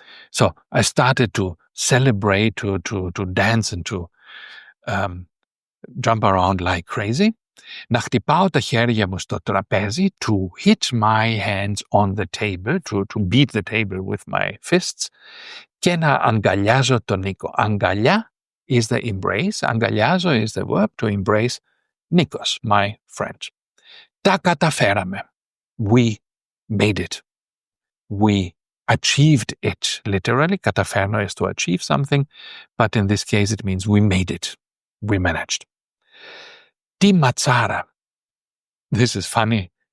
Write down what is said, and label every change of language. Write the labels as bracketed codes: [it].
[en] So I started to celebrate, to dance and to jump around like crazy. [el] Να χτυπάω τα χέρια μου στο τραπέζι, [en] to hit my hands on the table, to beat the table with my fists. [el] Και να αγκαλιάζω τον Νίκο. [en] Αγκαλιά is the embrace. Αγκαλιάζω is the verb to embrace Nikos, my friend. [el] Τα καταφέραμε. [en] We made it. We achieved it. Literally, καταφέρνω is to achieve something, but in this case it means we made it. We managed. [el] Τη ματσάρα. [en] This is funny.